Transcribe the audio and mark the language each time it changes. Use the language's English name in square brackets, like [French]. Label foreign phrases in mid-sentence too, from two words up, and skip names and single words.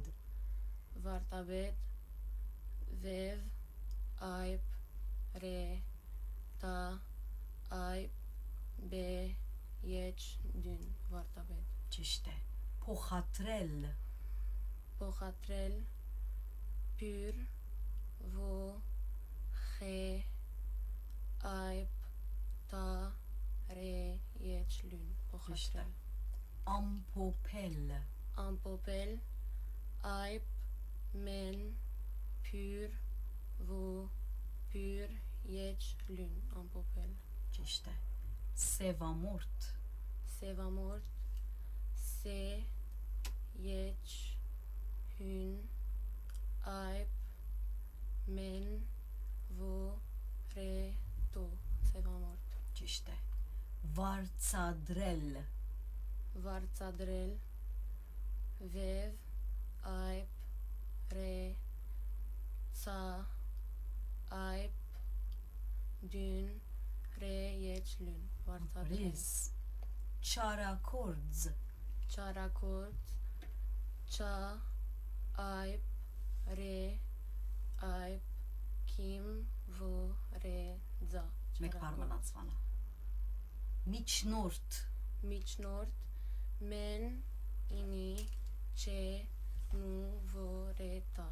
[Armenian] վարտաբետ վև այպ ռե տա այպ բե եչ դուն վարտաբետ ճիշտ է։ Փոխադրել, փոխադրել փյուր ո խե այպ տա ռե եչ լուն փոխադրել ամփոփել, ամփոփել այպ մեն փյուր ո փյուր եչ լուն ամփոփել ճիշտ է։ Սևամորթ, սևամորթ սե եչ հուն այպ մեն vo ռե տո սևամորթ ճիշտ է։ Վարձադրել, վարձադրել վև այպ ռե ցա այպ դուն ռե եչ լուն վարձադրել ապրիս։ Չարակորձ, չարակորձ չա այպ ռե այպ քիմ vo ռե ձա մեկ բար մնաց Վանա։ Միջնորդ, միջնորդ մեն ինի չէ նու vo ռե տա